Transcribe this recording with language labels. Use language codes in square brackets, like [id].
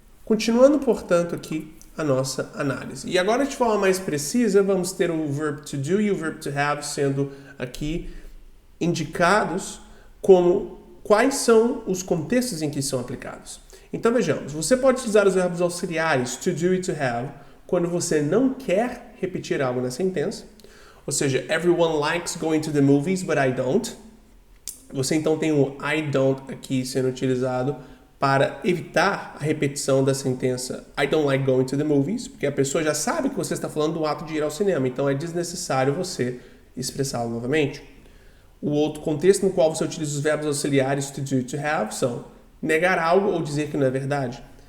[pt] Continuando, portanto, aqui a nossa análise. E agora, de forma mais precisa, vamos ter o verb to do e o verb to have sendo aqui indicados como quais são os contextos em que são aplicados. Então, vejamos. Você pode utilizar os verbos auxiliares to do e to have quando você não quer repetir algo na sentença. Ou seja, [en] everyone likes going to the movies, but I don't. [pt] Você então tem o I don't aqui sendo utilizado para evitar a repetição da sentença [en] I don't like going to the movies, [pt] porque a pessoa já sabe que você está falando do ato de ir ao cinema, então é desnecessário você expressá-lo novamente. O outro contexto no qual você utiliza os verbos auxiliares to do e to have são negar algo ou dizer que não é verdade.